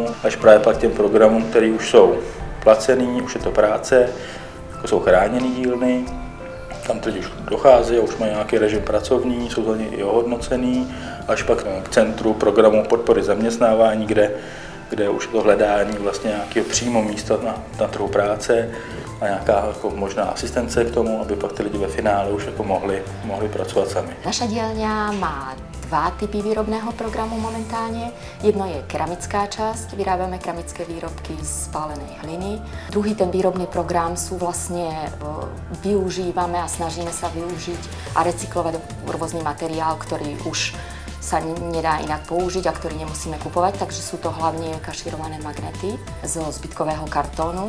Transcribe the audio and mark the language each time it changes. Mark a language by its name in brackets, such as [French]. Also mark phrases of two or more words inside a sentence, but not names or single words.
[Czech] až právě pak těm programům, které už jsou placený, už je to práce, jako jsou chráněný dílny, tam teď už dochází, už mají nějaký režim pracovní, jsou za ně i ohodnocený, až pak k centru programu podpory zaměstnávání, kde už je to hledání vlastně nějakého přímo místa na trhu práce a nějaká jako možná asistence k tomu, aby pak ty lidi ve finále už jako mohli pracovat sami. [Slovak] Naša dielňa má 2 typy výrobného programu momentálne. Jedno je keramická časť, vyrábame keramické výrobky z spálenej hliny. Druhý ten výrobný program sú vlastne využívame a snažíme sa využiť a recyklovať rôzny materiál, ktorý už sa nedá inak použiť a ktorý nemusíme kupovať, takže sú to hlavne kašírované magnety zo zbytkového kartónu.